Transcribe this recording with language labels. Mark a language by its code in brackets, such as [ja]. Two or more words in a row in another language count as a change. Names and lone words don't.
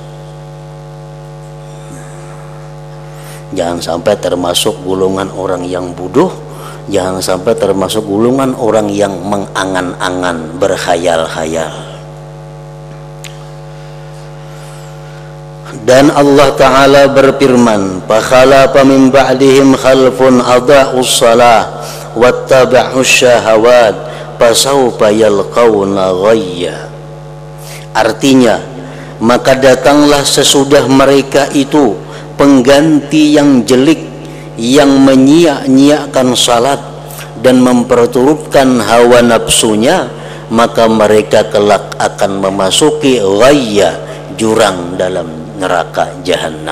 [id] Jangan sampai termasuk golongan orang yang bodoh, jangan sampai termasuk golongan orang yang mengangan-angan, berkhayal-khayal. Dan Allah Ta'ala berfirman, [ar] "فخلف من بعدهم خلف أضاعوا الصلاة واتبعوا الشهوات فسوف يلقون غيا." [id] Artinya, maka datanglah sesudah mereka itu pengganti yang jelek, yang menyia-nyiakan salat dan memperturutkan hawa nafsunya, maka mereka kelak akan memasuki ghayya, jurang dalam neraka jahanam.